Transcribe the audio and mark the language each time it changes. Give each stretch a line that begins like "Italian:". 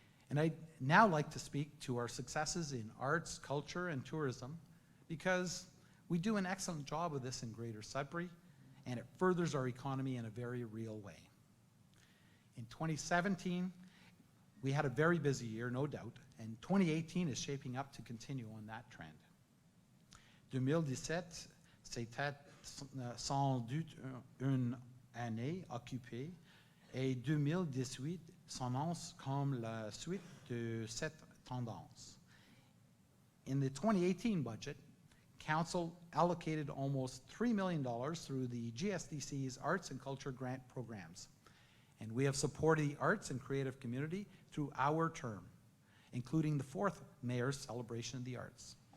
English: And I'd now like to speak to our successes in arts, culture, and tourism, because we do an excellent job of this in Greater Sudbury, and it furthers our economy in a very real way. In 2017, we had a very busy year, no doubt, and 2018 is shaping up to continue on that trend.
French: 2017, c'était sans doute une année occupée, et 2018 s'annonce comme la suite de cette tendance.
English: In the 2018 budget, Council allocated almost $3 million through the GSDC's Arts and Culture Grant programs. And we have supported the arts and creative community through our term, including the 4th Mayor's Celebration of the Arts.